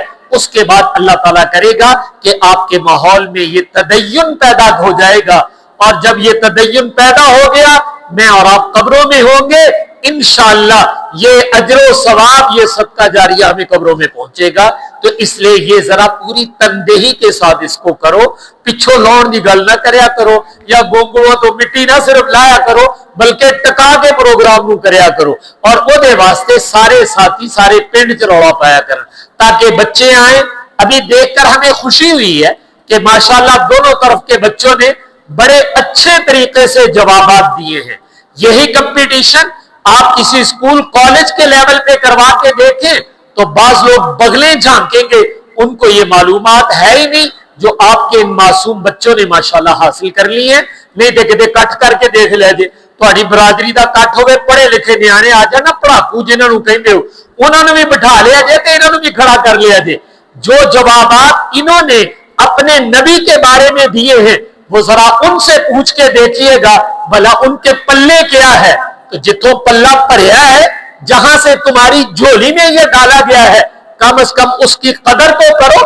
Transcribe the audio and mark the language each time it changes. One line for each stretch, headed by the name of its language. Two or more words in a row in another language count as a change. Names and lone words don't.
Urdu: اس کے بعد اللہ تعالیٰ کرے گا کہ آپ کے ماحول میں یہ تدین پیدا ہو جائے گا, اور جب یہ تدین پیدا ہو گیا میں اور آپ قبروں میں ہوں گے انشاءاللہ, یہ اجر و ثواب, یہ صدقہ جاریہ ہمیں قبروں میں پہنچے گا. تو اس لیے یہ ذرا پوری تندہی کے ساتھ اس کو کرو,
Punjabi: پچھو لون دی گل نہ کریا کرو, یا گونگڑوں تو مٹی نہ صرف لایا کرو بلکہ ٹکا کے پروگرام نو کریا کرو, اور او دے واسطے سارے ساتھی سارے پنڈ چ رولا پایا کرن تاکہ بچے آئیں.
Urdu: ابھی دیکھ کر ہمیں خوشی ہوئی ہے کہ ماشاءاللہ دونوں طرف کے بچوں نے بڑے اچھے طریقے سے جوابات دیے ہیں. یہی کمپٹیشن آپ کسی اسکول کالج کے لیول پہ کروا کے دیکھیں تو بعض لوگ بغلیں جھانکیں گے, ان کو یہ معلومات ہے ہی نہیں جو آپ کے معصوم بچوں نے ماشاءاللہ حاصل کر لی ہیں.
Punjabi: نہیں دیکھے دے کٹ کر کے دیکھ لے جے, تہاڈی برادری دا کٹ ہوئے, پڑھے لکھے نیانے آ جانا, پڑھاکو جنہاں نوں کہندے ہو انہاں نوں بھی بٹھا لیا جے تے انہاں نوں بھی کھڑا کر لیا جے.
Urdu: جو جوابات انہوں نے اپنے نبی کے بارے میں دیے ہیں وہ ذرا ان سے پوچھ کے دیکھیے گا بھلا ان کے پلے کیا ہے.
Punjabi: تو جتوں پلہ پڑیا ہے
Urdu: جہاں سے تمہاری جھولی میں یہ ڈالا گیا ہے کم از کم اس کی قدر تو کرو.